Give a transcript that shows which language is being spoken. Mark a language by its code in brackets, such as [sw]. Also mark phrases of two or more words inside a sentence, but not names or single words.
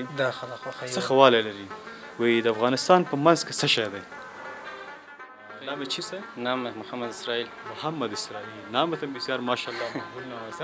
[ps] دا خلک خوښوي. څه ښه والی لري؟ وایي د افغانستان په منځ کې څه شی دی؟ [fa] نام چیست؟ نام محمد اسرائیل. محمد اسرائیل. نامت بسیار ماشاءالله مقبول نام است.